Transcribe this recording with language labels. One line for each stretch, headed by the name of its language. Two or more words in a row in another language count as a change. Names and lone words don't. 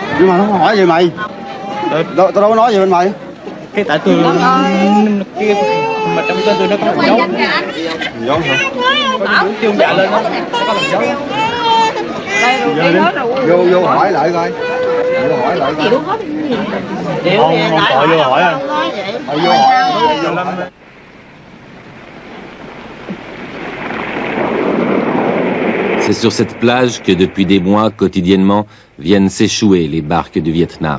Vietnamese: Nhưng mà nó không hỏi gì mày. Tao đâu có nói gì bên mày. Cái tại tôi kia mà trong tên tôi nó có một dấu. Dấu hả? Chưa dạ lên đó. Có một dấu. Vô hỏi lại coi.
French: C'est sur cette plage que depuis des mois, quotidiennement, viennent s'échouer les barques du Vietnam.